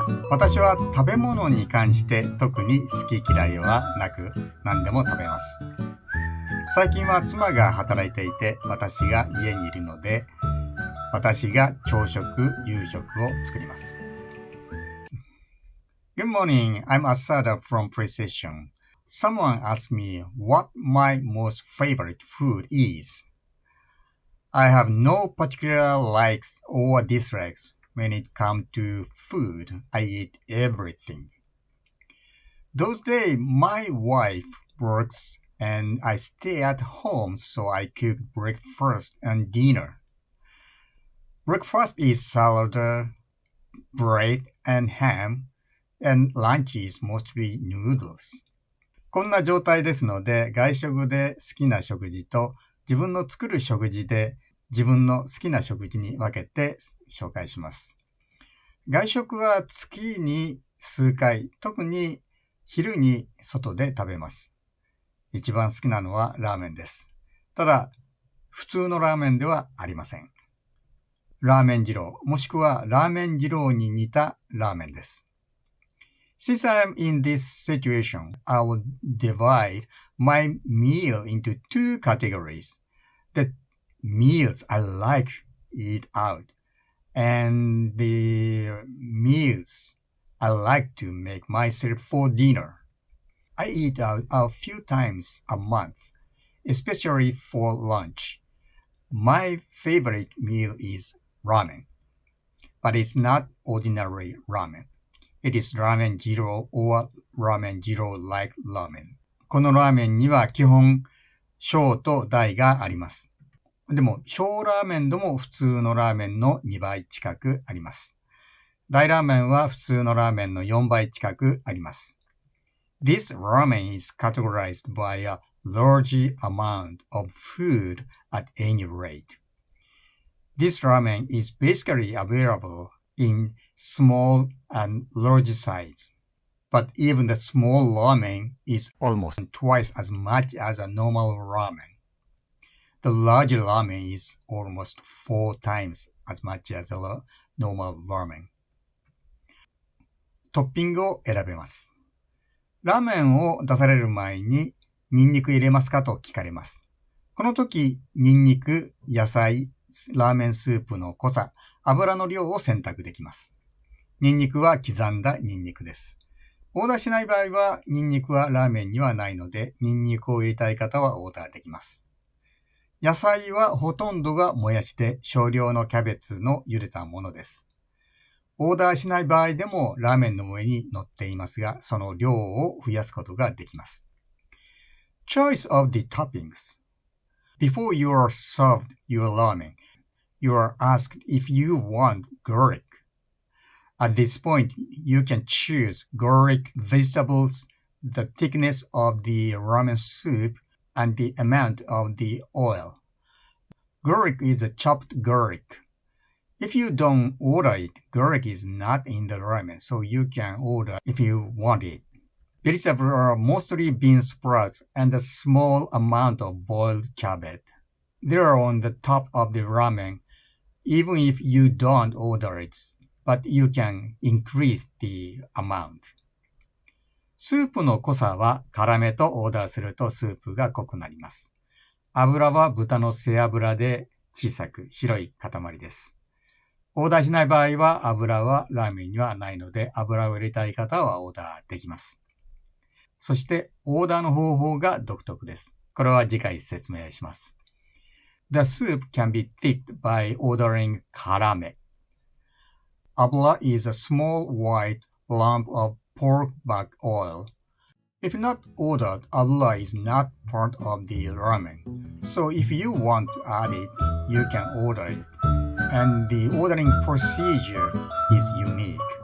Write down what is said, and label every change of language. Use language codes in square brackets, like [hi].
[ja] 私は食べ物に関して特に好き嫌いはなく何でも食べます。最近は妻が働いていて私が家にいるので私が朝食、夕食を作ります。 [en] Good morning, I'm Asada from Precision.Someone asked me what my most favorite food is. I have no particular likes or dislikes when it comes to food. I eat everything. Those days, my wife works and I stay at home, so I cook breakfast and dinner. Breakfast is salad, bread, and ham, and lunch is mostly noodles. [ja] こんな状態ですので、外食で好きな食事と自分の作る食事で自分の好きな食事に分けて紹介します。外食は月に数回、特に昼に外で食べます。一番好きなのはラーメンです。ただ、普通のラーメンではありません。ラーメン二郎、もしくはラーメン二郎に似たラーメンです。 [en] Since I am in this situation, I will divide my meal into two categories. The meals I like eat out and the meals I like to make myself for dinner. I eat out a few times a month, especially for lunch. My favorite meal is ramen, but it's not ordinary ramen.It is ramen jiro or ramen jiro like ramen. [ja] このラーメンには基本小と大があります。でも小ラーメンでも普通のラーメンの2倍近くあります。大ラーメンは普通のラーメンの4倍近くあります。 [en] This ramen is categorized by a large amount of food at any rate. This ramen is basically available in small and large size. But even the small ramen is almost twice as much as a normal ramen. The large ramen is almost 4 times as much as a normal ramen. [ja] トッピングを選べます。ラーメンを出される前にニンニク入れますかと聞かれます。この時、ニンニク、野菜、ラーメンスープの濃さ、油の量を選択できます。ニンニクは刻んだニンニクです。オーダーしない場合は、ニンニクはラーメンにはないので、ニンニクを入れたい方はオーダーできます。野菜はほとんどがもやしで少量のキャベツの茹でたものです。オーダーしない場合でもラーメンの上に乗っていますが、その量を増やすことができます。 [en] Choice of the toppings. Before you are served your ramen,You are asked if you want garlic. At this point, you can choose garlic vegetables, the thickness of the ramen soup, and the amount of the oil. Garlic is a chopped garlic. If you don't order it, garlic is not in the ramen, so you can order if you want it. Vegetables are mostly bean sprouts and a small amount of boiled cabbage. They are on the top of the ramen.Even if you don't order it, but you can increase the amount. [ja] スープの濃さは辛めとオーダーするとスープが濃くなります。油は豚の背脂で小さく白い塊です。オーダーしない場合は油はラーメンにはないので油を入れたい方はオーダーできます。そしてオーダーの方法が独特です。これは次回説明します。 [en] The soup can be thick by ordering karame. Abura is a small white lump of pork buck oil. If not ordered, abura is not part of the ramen. So if you want to add it, you can order it. And the ordering procedure is unique.